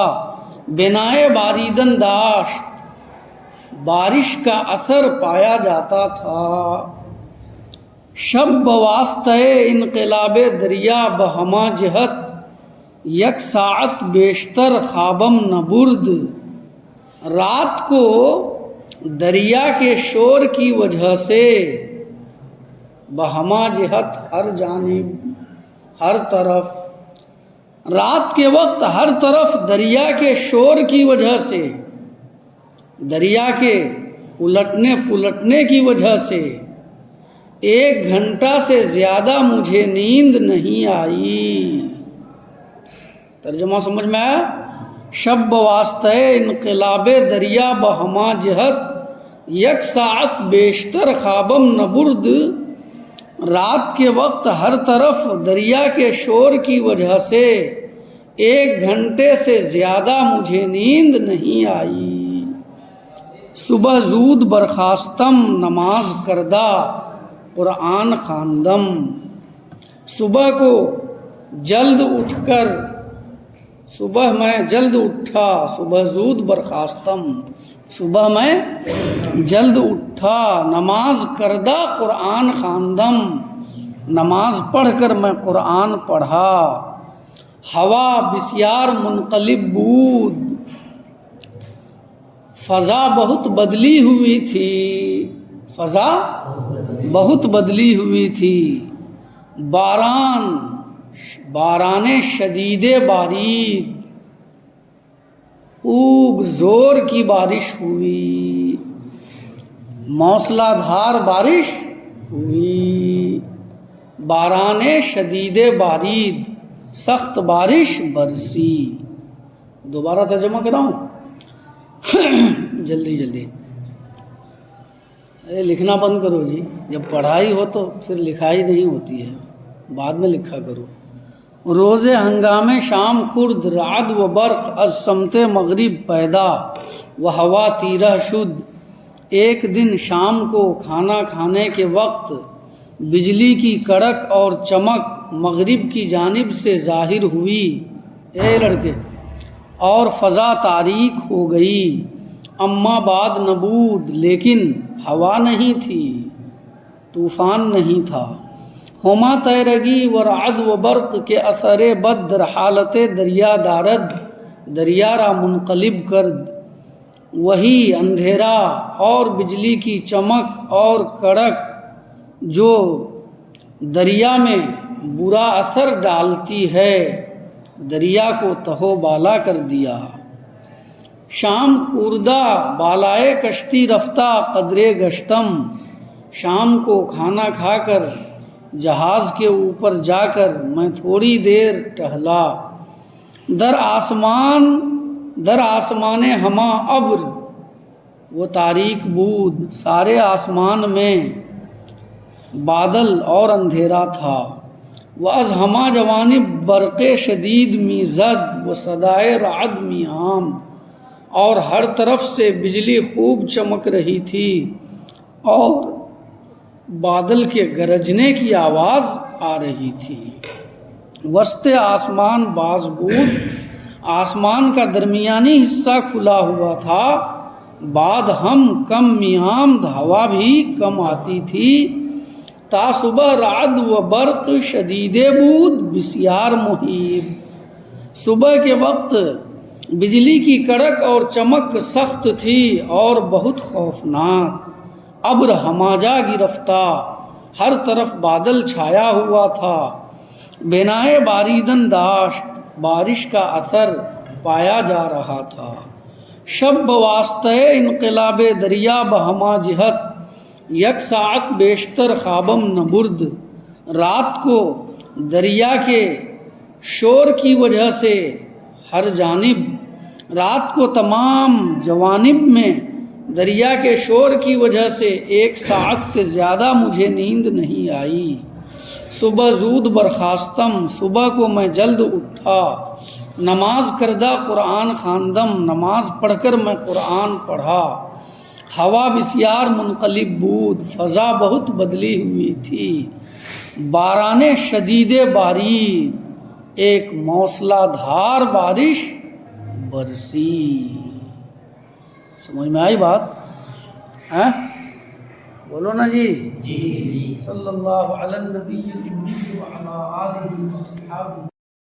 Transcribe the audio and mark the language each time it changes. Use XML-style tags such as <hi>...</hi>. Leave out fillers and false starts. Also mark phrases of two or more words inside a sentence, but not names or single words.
<fa>بنائے باریدن داشت،</fa> <ur>بارش کا اثر پایا جاتا تھا۔</ur> <fa>شب بواسطہ انقلاب دریا بہما جہت، یک ساعت بیشتر خوابم نبرد،</fa> <ur>رات کو دریا کے شور کی وجہ سے</ur> <fa>بہما جہت،</fa> <ur>ہر جانب، ہر طرف، رات کے وقت ہر طرف دریا کے شور کی وجہ سے، دریا کے الٹنے پلٹنے کی وجہ سے 1 گھنٹہ سے زیادہ مجھے نیند نہیں آئی۔ ترجمہ سمجھ میں آیا؟</ur> <fa>شب بواسطہ انقلاب دریا بہما جہت، یک ساعت بیشتر خوابم نبرد،</fa> <ur>رات کے وقت ہر طرف دریا کے شور کی وجہ سے 1 گھنٹے سے زیادہ مجھے نیند نہیں آئی۔</ur> <fa>صبح زود برخاستم نماز کردہ قرآن خواندم،</fa> <ur>صبح کو جلد اٹھ کر، صبح میں جلد اٹھا،</ur> <fa>صبح زود برخاستم،</fa> <ur>صبح میں جلد اٹھا،</ur> <fa>نماز کردہ قرآن خواندم،</fa> <ur>نماز پڑھ کر میں قرآن پڑھا۔</ur> <fa>ہوا بسیار منقلب بود،</fa> <ur>فضا بہت بدلی ہوئی تھی، فضا بہت بدلی ہوئی تھی۔</ur> <fa>باران شدید بارید،</fa> <ur>خوب زور کی بارش ہوئی، موسلا دھار بارش ہوئی۔</ur> <fa>باران شدید بارید،</fa> <ur>سخت بارش برسی۔ دوبارہ ترجمہ کراؤں؟ جلدی جلدی، لکھنا بند کرو جی، جب پڑھائی ہو تو پھر لکھائی نہیں ہوتی ہے، بعد میں لکھا کرو۔</ur> <fa>روز ہنگام شام خورد، رعد و برق از سمت مغرب پیدا، و ہوا تیرہ شد۔</fa> <ur>ایک دن شام کو کھانا کھانے کے وقت بجلی کی کڑک اور چمک مغرب کی جانب سے ظاہر ہوئی، اے لڑکے، اور فضا تاریک ہو گئی۔</ur> <fa>اما بعد نبود،</fa> <ur>لیکن ہوا نہیں تھی، طوفان نہیں تھا۔</ur> <fa>ہما تیرگی و رعد و برق کے اثر بد در حالت دریا دارد، دریا را منقلب کرد۔</fa> <ur>وہی اندھیرا اور بجلی کی چمک اور کڑک جو دریا میں برا اثر ڈالتی ہے، دریا کو تہو بالا کر دیا۔</ur> <fa>شام خوردہ بالائے کشتی رفتہ قدرے گشتم،</fa> <ur>شام کو کھانا کھا کر جہاز کے اوپر جا کر میں تھوڑی دیر ٹہلا۔</ur> <fa>در آسمان ہما ابر وہ تاریک بود،</fa> <ur>سارے آسمان میں بادل اور اندھیرا تھا۔</ur> <fa>وہ از ہما جوانب برق شدید می زد و صدائے رعد می آمد،</fa> <ur>اور ہر طرف سے بجلی خوب چمک رہی تھی اور بادل کے گرجنے کی آواز آ رہی تھی۔</ur> <fa>وسط آسمان باز بود،</fa> <ur>آسمان کا درمیانی حصہ کھلا ہوا تھا۔</ur> <fa>بعد ہم کم میامد،</fa> <ur>ہوا بھی کم آتی تھی۔</ur> <fa>تا صبح رعد و برق شدید بود بسیار مہیب،</fa> <ur>صبح کے وقت بجلی کی کڑک اور چمک سخت تھی اور بہت خوفناک۔</ur> <fa>ابر ہماجا گرفتہ،</fa> <ur>ہر طرف بادل چھایا ہوا تھا۔</ur> <fa>بنائے باریدن داشت،</fa> <ur>بارش کا اثر پایا جا رہا تھا۔</ur> <fa>شب بواسطہ انقلاب دریا بہما جہت، یک ساعت بیشتر خوابم نبرد۔</fa> <ur>رات کو دریا کے شور کی وجہ سے ہر جانب، رات کو تمام جوانب میں دریا کے شور کی وجہ سے 1 ساعت سے زیادہ مجھے نیند نہیں آئی۔</ur> <fa>صبح زود برخاستم،</fa> <ur>صبح کو میں جلد اٹھا۔</ur> <fa>نماز کردہ قرآن خواندم،</fa> <ur>نماز پڑھ کر میں قرآن پڑھا۔</ur> <fa>ہوا بسیار منقلب بود،</fa> <ur>فضا بہت بدلی ہوئی تھی۔</ur> <fa>باران شدید بارید،</fa> <ur>ایک موسلا دھار بارش برسی۔ سمجھ میں آئی بات؟ بولو نا جی۔</ur> <ar>صلی اللہ علی النبی وعلی آلہ وصحبہ۔</ar>